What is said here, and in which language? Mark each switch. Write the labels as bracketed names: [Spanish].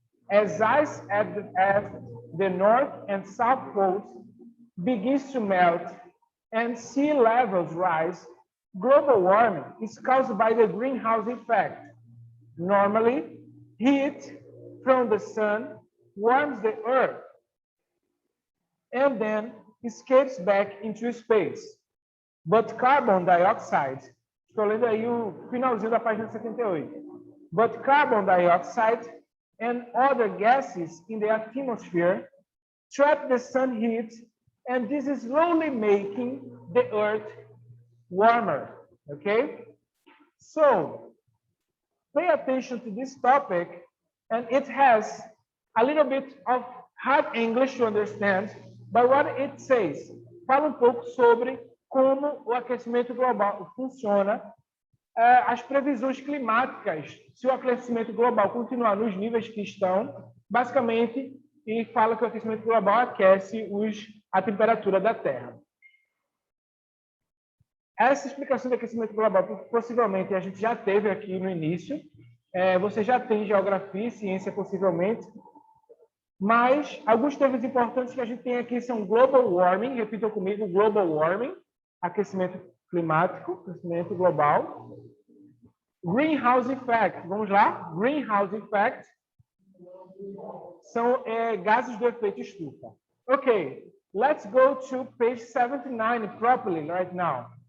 [English] As ice at the North and South Poles begins to melt and sea levels rise, global warming is caused by the greenhouse effect. Normally, heat from the sun warms the earth and then escapes back into space. But carbon dioxide, [Portuguese] estou lendo aí o finalzinho da página 78. [English] But carbon dioxide and other gases in the atmosphere trap the sun heat, and this is slowly making the earth warmer. Okay? So, pay attention to this topic, and it has a little bit of hard English to understand, but what it says, [Portuguese] fala pouco sobre como o aquecimento global funciona, as previsões climáticas, se o aquecimento global continuar nos níveis que estão, basicamente, e fala que o aquecimento global aquece a temperatura da Terra. Essa explicação do aquecimento global, possivelmente, a gente já teve aqui no início. Você já tem geografia e ciência, possivelmente. Mas alguns termos importantes que a gente tem aqui são global warming, repitam comigo, global warming, aquecimento climático, aquecimento global. Greenhouse effect, vamos lá? Greenhouse effect são gases do efeito estufa. [English] Ok, let's go to page 79 properly right now.